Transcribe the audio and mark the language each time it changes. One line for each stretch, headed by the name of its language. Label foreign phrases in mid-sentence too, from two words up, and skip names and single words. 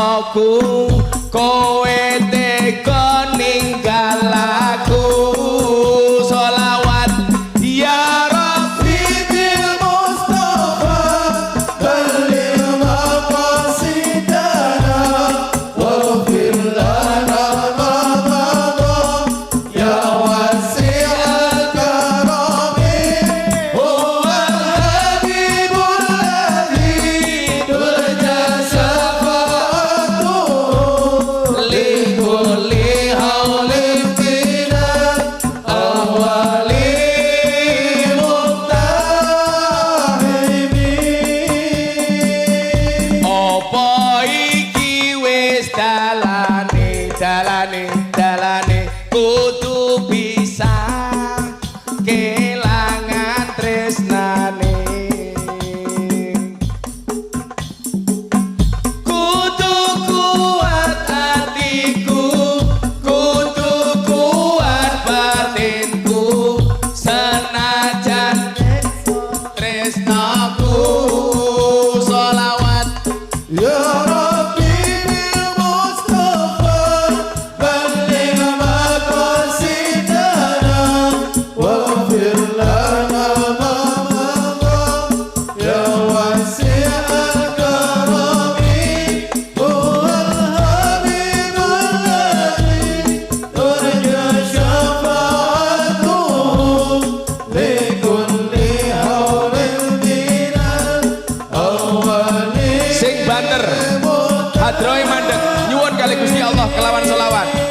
Javanese: aku kowe tega ninggal aku sholawat ya
Arabic: ربي بالمصطفى بلغ مقاصدنا واغفر لنا ما مضى يا واسع الكرم هو الحبيب الذي ترجى شفاعته لكل هول من الأول مقتحم.
Javanese: Apa iki wis dalane kudu bisa kelangan tresnane kudu kuat hatiku kudu kuat batinku senajan tresnaku sholawat
Arabic: يا ربي بالمصطفى بلغ مقاصدنا واغفر لنا ما مضى يا واسع الكرم هو الحبيب الذي ترجى شفاعته لكل هول من الأول.
Javanese: Sing banter hadroe mandeg nyuwun kali Gusti Allah kelawan selawat